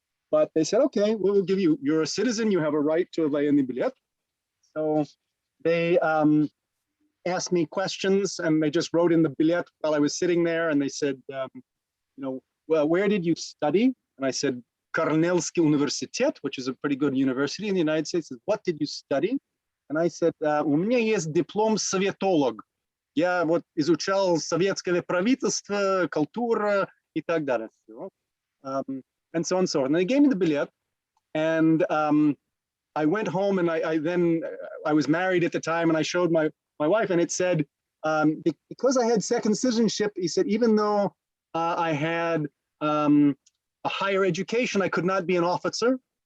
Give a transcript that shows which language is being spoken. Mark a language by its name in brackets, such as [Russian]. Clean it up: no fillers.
[English] But they said, okay, we'll give you, you're a citizen, you have a right to a военный билет. So they asked me questions, and they just wrote in the billet while I was sitting there, and they said, well, where did you study? And I said, Корнельский университет, which is a pretty good university in the United States. What did you study? [Russian] And I said, у меня есть диплом советолог. Я вот изучал советское правительство, культура и так далее. [English] And so on and so on. And they gave me the billet, and I went home, and I was married at the time, and I showed my wife, and it said, because I had second citizenship, he said, even though I had a higher education, I could not be an officer.